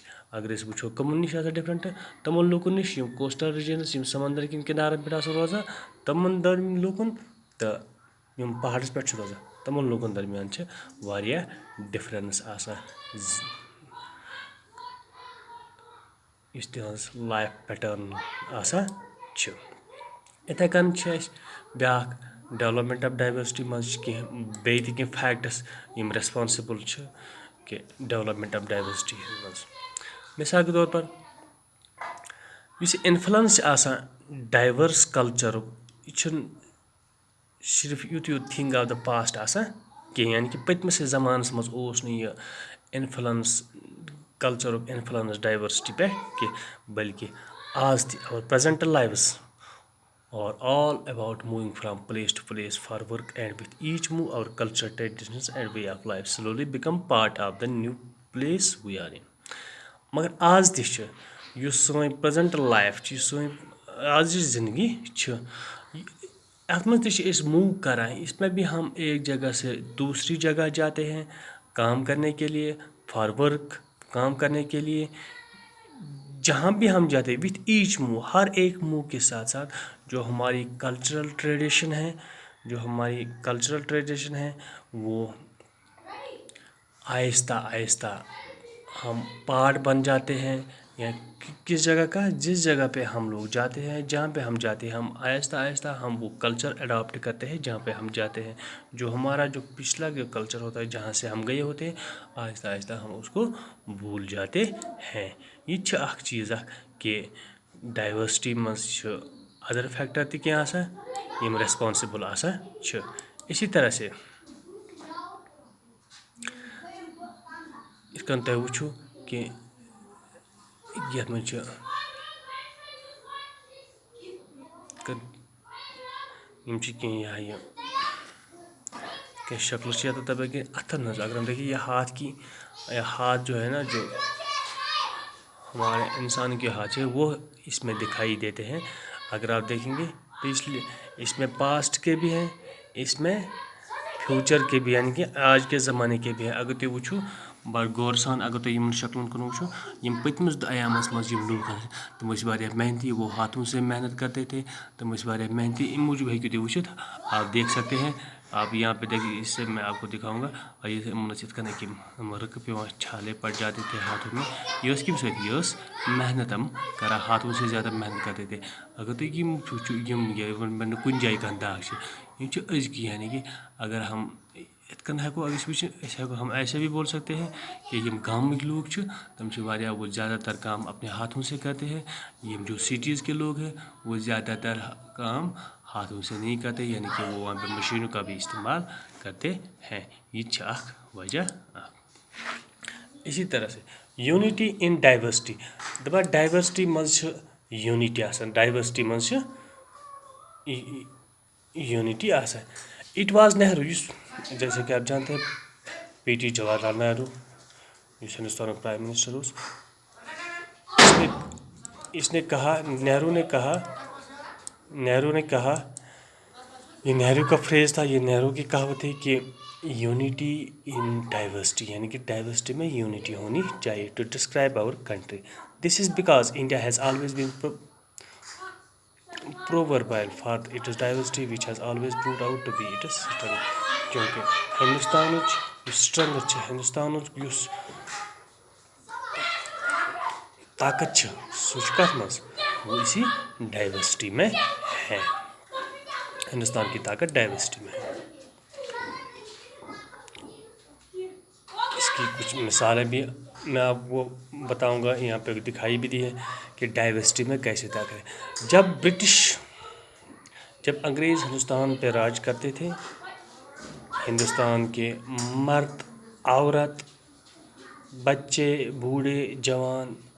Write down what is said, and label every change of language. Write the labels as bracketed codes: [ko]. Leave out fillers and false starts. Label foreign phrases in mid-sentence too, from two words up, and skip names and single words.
[ks] اگر أسۍ وٕچھو کٕمن نِش آسان ڈفرنٛٹ تِمن لُکن نِش یِم [en] coastal regions [ks] یِم سمندر کٮ۪ن کِنارن پٮ۪ٹھ آسان روزان تِمن درمیان لُکن تہٕ یِم پہاڑس پٮ۪ٹھ چھِ روزان تِمن لُکن درمیان چھِ واریاہ ڈفرنس آسان یُس تِہنٛز [en] life pattern [ks] آسان چھِ. یِتھے کٔنۍ چھِ اَسہِ بیٛاکھ [en] development of diversity [ks] منٛز چھِ کینٛہہ بیٚیہِ تہِ کینٛہہ فیکٹٕس یِم ریسپانسِبٕل چھِ کہِ [en] development of diversity [ks] منٛز. [ur] مثال کے طور پر [ks] یُس یہِ اِنفلنس چھِ آسان ڈایورس کلچرُک یہِ چھُنہٕ صرف یُت [en] thing of the past [ks] آسان کینٛہہ. یعنی کہِ پٔتمِس زمانس منٛز اوس نہٕ یہِ اِنفلنس کلچرُک اِنفلنس ڈایورسٹی پٮ۪ٹھ کینٛہہ بلکہِ آز تہِ اور پریزنٹ لایوٕز [en] or all about moving from place to place for work and with each move our culture traditions and way of life slowly become part of the new place we are in. [ks] مگر آز تہِ چھِ یُس سٲنۍ [en] present life [ks] چھِ یُس سٲنۍ آزٕچ زندگی چھِ اَتھ منٛز تہِ چھِ أسۍ موٗ کران. [ur] اس میں بھی ہم ایک جگہ سے دوسری جگہ جاتے ہیں کام کرنے کے لیے [en] for work [ur] کام کرنے کے لیے. جہاں بھی ہم جاتے ہیں [en] with each move [ur] ہر ایک موو کے ساتھ ساتھ جو ہماری [en] cultural tradition [ur] ہے وہ آہستہ آہستہ ہم پارٹ بن جاتے ہیں. یا کس جگہ کا جس جگہ پہ ہم لوگ جاتے ہیں جہاں پہ ہم جاتے ہیں ہم آہستہ آہستہ ہم وہ کلچر اڈاپٹ کرتے ہیں جہاں پہ ہم جاتے ہیں. جو ہمارا جو پچھلا جو کلچر ہوتا ہے جہاں سے ہم گئے ہوتے ہیں آہستہ آہستہ ہم اس کو بھول جاتے ہیں. [ks] یہ چھِ اکھ چیٖز اکھ کہ ڈایورسٹی منٛز چھِ [en] other factor [ks] تہِ کینٛہہ آسان یِم ریسپانسِبٕل آسان چھِ. [ur] اسی طرح سے [ks] یِتھ کٔنۍ تۄہہِ وٕچھو کہِ یتھ منٛز چھِ یِم چھِ کینٛہہ یہ ہا یہ کینٛہہ شکلہٕ چھِ یتھ دپان کہ اتھن ہٕنٛز [ur] اگر ہم دیکھیں یہ ہاتھ کی ہاتھ جو ہے نا جو ہمارے انسان کے ہاتھ ہے وہ اس میں دکھائی دیتے ہیں. اگر آپ دیکھیں گے پچھلے اس میں پاسٹ کے بھی ہیں [ks] اس میں فیوچر کے بھی یعنی کہ آج کے زمانے کے بھی ہیں اگر تُہۍ وٕچھِو بڑٕ غور سان اگر تُہۍ یِمن شکلن کُن وٕچھِو یِم پٔتمِس ایامس منٛز یِم لوٗکھ ٲسۍ تِم ٲسۍ واریاہ محنتی [ur] وہ ہاتھوں سے محنت کرتے تھے [ks] تِم ٲسۍ واریاہ محنتی اَمہِ موٗجوٗب ہیٚکِو تُہۍ وٕچھِتھ [ur] آپ دیکھ سکتے ہیں آپ یہاں پہ دیکھیے اس سے میں آپ کو دکھاؤں گا اور یہ [ks] یِتھ کٔنۍ یِم رٕکہٕ پیٚوان [ur] چھالے پڑ جاتے تھے ہاتھوں میں [ks] یہ ٲس کَمہِ سۭتۍ یہ ٲس محنت یِم کران [ur] ہاتھوں سے زیادہ محنت کرتے تھے اگر [ks] تُہۍ یِم وٕچھِو یِم نہٕ کُنہِ جایہِ کانٛہہ داغ چھِ یِم چھِ أزکی یعنی کہ اگر ہم یِتھ کٔنۍ ہٮ۪کو أسۍ وٕچھِتھ أسۍ ہٮ۪کو [ur] ہم ایسے بھی بول سکتے ہیں کہ [ks] یِم گامٕکۍ لوٗکھ چھِ تِم چھِ واریاہ [ur] وہ زیادہ تر کام اپنے ہاتھوں سے کرتے ہیں یِم جو سٹیز کے لوگ ہیں وہ زیادہ تر کام ہاتھوں سے نہیں کرتے یعنی کہ وہ وہاں پہ مشینوں کا بھی استعمال کرتے ہیں [ks] یہ چھِ اکھ وجہ اکھ [ur] اسی طرح سے [en] unity in diversity [ks] دَپان ڈایورسٹی منٛز چھِ یوٗنِٹی آسان [ur] ڈایورسٹی منٛز چھِ یوٗنِٹی آسان [en] it was [ur] نہروٗ یُس جیسے کہ آپ جانتے ہیں پی ٹی جواہر لال نہروٗ [ks] یُس ہندوستانُک پرائم منسٹر اوس [ur] اس نے کہا نہرو نے کہا یہ نہرو کا فریز تھا یہ نہرو کی کہاوت ہے کہ یونٹی ان ڈائیورسٹی یعنی کہ ڈائیورسٹی میں یونٹی ہونی چاہیے [en] to describe our country this is because India has always been proverbial for its diversity which has always proved out to be its strength [ks] کیونکہ ہندوستانٕچ یُس سٹرنگتھ چھِ ہندوستانُک یُس طاقت چھِ سُہ چھُ کَتھ منٛز [ur] وہ اسی ڈائیورسٹی میں ہے ہندوستان کی طاقت ڈائیورسٹی میں ہے اس کی کچھ مثالیں بھی میں آپ کو بتاؤں گا یہاں پہ دکھائی بھی دی ہے کہ ڈائیورسٹی میں کیسے طاقت ہے جب انگریز ہندوستان پہ راج کرتے تھے ہندوستان کے مرد عورت بچے بوڑھے جوان